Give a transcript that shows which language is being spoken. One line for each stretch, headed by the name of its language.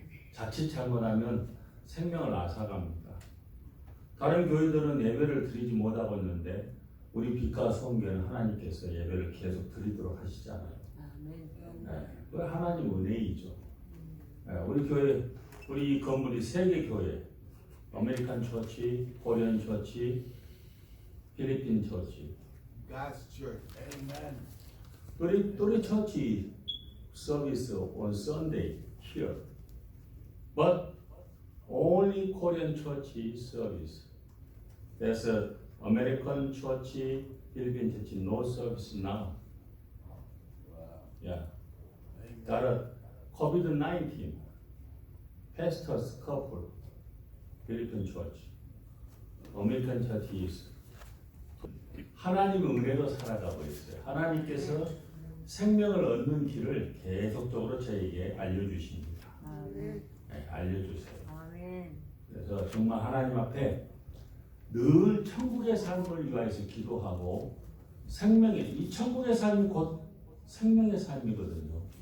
Korean: 자칫 잘못하면 생명을 앗아갑니다. 다른 교회들은 예배를 드리지 못하고 있는데 우리 빛과 성교회는 하나님께서 예배를 계속 드리도록 하시잖아요. 아멘. 네, 그 하나님 은혜이죠. 네, 우리 교회, 우리 이 건물이 세 개 교회, 아메리칸 처치, 코리안 처치, 필리핀 처치.
English: God's church. Amen.
Korean: 우리 처치
English: service on Sunday here, but only Korean church service. There's a American church, Philippine church, no service now. Yeah, got a COVID-19 pastors couple, Philippine church, American church is.
Korean: 하나님의 은혜로 살아가고 있어요. 하나님께서 생명을 얻는 길을 계속적으로 저에게 알려주십니다. 아멘. 네, 알려주세요. 아멘. 그래서 정말 하나님 앞에 늘 천국의 삶을 위하여서 기도하고 이 천국의 삶이 곧 생명의 삶이거든요.